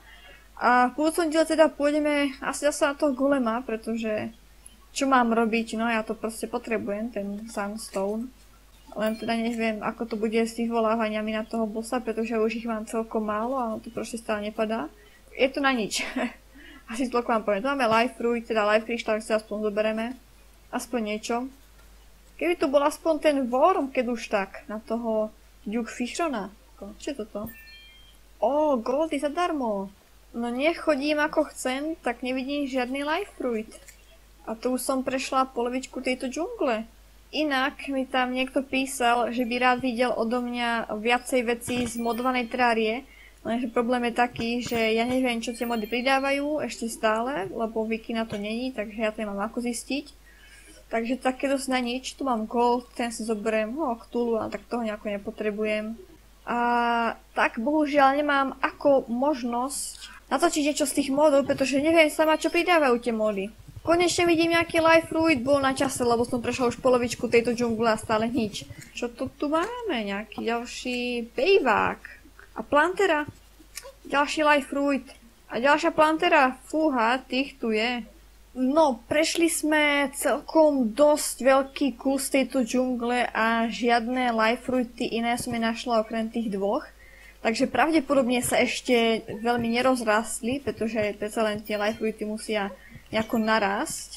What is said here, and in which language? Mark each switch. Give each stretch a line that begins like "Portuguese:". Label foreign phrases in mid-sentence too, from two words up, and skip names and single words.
Slovak: A v budúcom diele teda pôjdeme asi zase na toho golema, pretože čo mám robiť, no ja to proste potrebujem, ten Sunstone. Len teda neviem, ako to bude s tých volávaniami na toho bossa, pretože už ich mám celkom málo a to proste stále nepadá. Je to na nič. Asi toľko vám poviem. Tu máme
English: life fruit,
Slovak: teda
English: life crystal,
Slovak: tak si aspoň zoberieme. Aspoň niečo. Keby tu bol aspoň ten worm, keď už tak, na toho Duke Fishrona. Čo je toto? Ó, goldy zadarmo. No nech chodím ako chcem, tak nevidím žiadny
English: life fruit.
Slovak: A tu už som prešla polovičku tejto džungle. Inak mi tam niekto písal, že by rád videl odo mňa viacej vecí z modovanej terárie. Lenže problém je taký, že ja neviem, čo tie mody pridávajú ešte stále, lebo wiki na to není, takže ja to nemám ako zistiť. Takže také dosť na nič. Tu mám gold, ten si zoberiem, Cthulhu, ale tak toho nejako nepotrebujem. A tak bohužiaľ nemám ako možnosť natočiť niečo z tých modov, pretože neviem sama, čo pridávajú tie mody. Konečne vidím nejaký
English: life fruit,
Slovak: bol na čase, lebo som prešla už polovičku tejto džungle a stále nič. Čo to tu máme? Nejaký ďalší bejvák. A plantera. Ďalší life fruit. A ďalšia plantera. Fúha, tých tu je. No, prešli sme celkom dosť veľký kus tejto džungle a žiadne
English: life fruity
Slovak: iné som nenašla okrem tých dvoch. Takže pravdepodobne sa ešte veľmi nerozrastli, pretože predsa len tie
English: life fruity
Slovak: musia nejako narásť.